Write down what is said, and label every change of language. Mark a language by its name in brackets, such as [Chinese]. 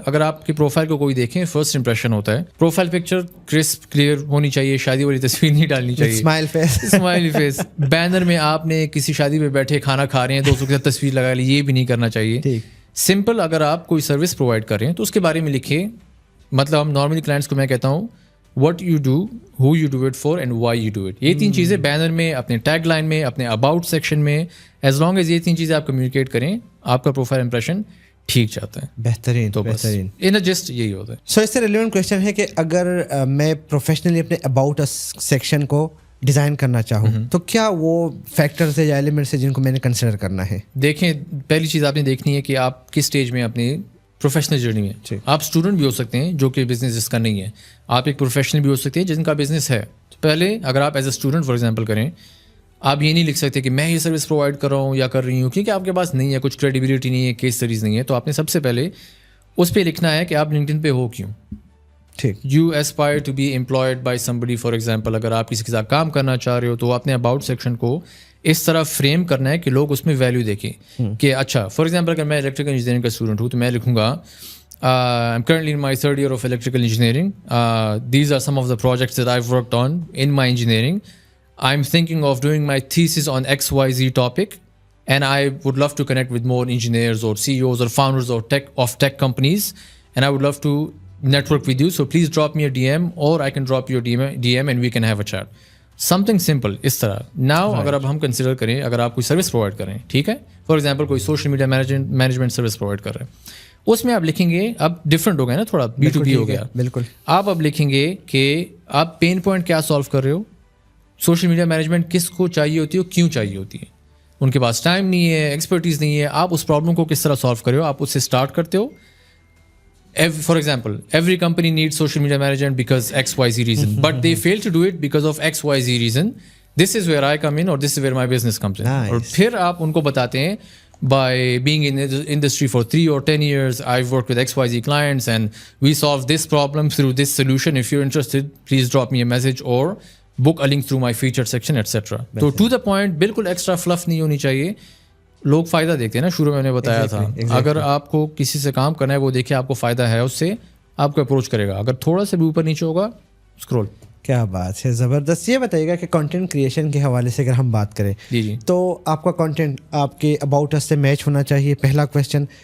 [Urdu] اگر آپ کی پروفائل کو کوئی دیکھیں, فرسٹ امپریشن ہوتا ہے پروفائل پکچر کرسپ کلیئر ہونی چاہیے, شادی والی تصویر نہیں ڈالنی چاہیے, اسمائل فیس. بینر میں آپ نے کسی شادی میں بیٹھے کھانا کھا رہے ہیں دوستوں کے ساتھ تصویر لگا لی, یہ بھی نہیں کرنا چاہیے. سمپل اگر آپ کوئی سروس پرووائڈ کر رہے ہیں تو اس کے بارے میں لکھیں. مطلب ہم نارملی کلائنٹس کو میں کہتا ہوں [English] what you do, who you do it [Urdu] for and why you do it. یہ 3 چیزیں بینر میں, اپنے ٹیگ لائن میں, اپنے اباؤٹ سیکشن میں, ایز لانگ ایز یہ 3 چیزیں آپ کمیونیکیٹ کریں آپ کا پروفائل امپریشن ٹھیک جاتا ہے. بہترین. تو بہترین ان جسٹ یہی ہوتا ہے. سو اس سے ریلیونٹ کویشچن ہے کہ اگر میں پروفیشنلی اپنے اباؤٹ سیکشن کو ڈیزائن کرنا چاہوں تو کیا وہ فیکٹرز ہے یا ایلیمنٹس ہے جن کو میں نے کنسیڈر کرنا ہے؟ دیکھیں, پہلی چیز آپ نے دیکھنی ہے کہ آپ کس اسٹیج میں اپنی پروفیشنل جرنی میں. آپ اسٹوڈنٹ بھی ہو سکتے ہیں جو کہ بزنس جس کا نہیں ہے, آپ ایک پروفیشنل بھی ہو سکتے ہیں جن کا بزنس ہے. تو پہلے اگر آپ as a student for example کریں, آپ یہ نہیں لکھ سکتے کہ میں یہ سروس پرووائڈ کر رہا ہوں یا کر رہی ہوں, کیونکہ آپ کے پاس نہیں ہے, کچھ کریڈیبلٹی نہیں ہے, کیس اسٹڈیز نہیں ہے. تو آپ نے سب سے پہلے اس پہ لکھنا ہے کہ آپ لنکڈن پہ ہو کیوں. ٹھیک. [English] You aspire to be employed by somebody. [Urdu] For example اگر آپ کسی کے ساتھ کام کرنا چاہ رہے ہو تو اپنے اباؤٹ سیکشن کو اس طرح فریم کرنا ہے کہ لوگ اس میں ویلیو دیکھیں. کہ اچھا فار ایگزامپل اگر میں الیکٹریکل انجینئرنگ کا اسٹوڈنٹ ہوں تو میں لکھوں گا [English] I'm currently in my 3rd year of electrical engineering. These are some of the projects that I've worked on in my engineering. I'm thinking of doing my thesis on XYZ topic and I would love to connect with more engineers or CEOs or founders of tech companies and I would love to network with you. So please drop me a DM or I can drop you a DM and we can have a chat. Something simple [Urdu] اس طرح. [English] Now [Urdu] اگر اب ہم consider کریں, اگر آپ کوئی service provide کریں, ٹھیک ہے, فار ایگزامپل کوئی social media management service provide کر رہے ہیں, اس میں آپ لکھیں گے, اب ڈفرینٹ ہو گیا نا, تھوڑا B2B ہو گیا. بالکل. آپ اب لکھیں گے کہ آپ پین پوائنٹ کیا سالو کر رہے ہو, سوشل میڈیا مینجمنٹ کس کو چاہیے ہوتی ہے, کیوں چاہیے ہوتی ہے, ان کے پاس ٹائم نہیں ہے, ایکسپرٹیز نہیں ہے, آپ اس پرابلم کو کس طرح سالو کر رہے ہو, آپ اس سے اسٹارٹ کرتے ہو. [English] For example every company need social media management because XYZ reason but they fail to do it because of XYZ reason. This is where I come in اور this is where my business comes in. [Urdu] اور پھر آپ ان کو بتاتے ہیں [English] by being in the industry for 3 or 10 years, I've worked with XYZ clients and we solved this problem through this solution. If you're interested, please drop me a message or book a link through my featured section, etc. So to the point, [Urdu] بالکل [English] extra fluff [Urdu] نہیں ہونی چاہیے. لوگ فائدہ دیکھتے ہیں نا, شروع میں نے بتایا تھا, اگر آپ کو کسی سے کام کرنا ہے وہ دیکھے آپ کو فائدہ ہے اس سے, آپ کو اپروچ کرے گا. اگر تھوڑا سا بھی اوپر نیچے ہوگا اسکرول. کیا بات ہے, زبردست. یہ بتائیے گا کہ کنٹینٹ کریشن کے حوالے سے اگر ہم بات کریں تو آپ کا کنٹینٹ آپ کے اباؤٹ اس سے میچ ہونا چاہیے, پہلا کویشچن.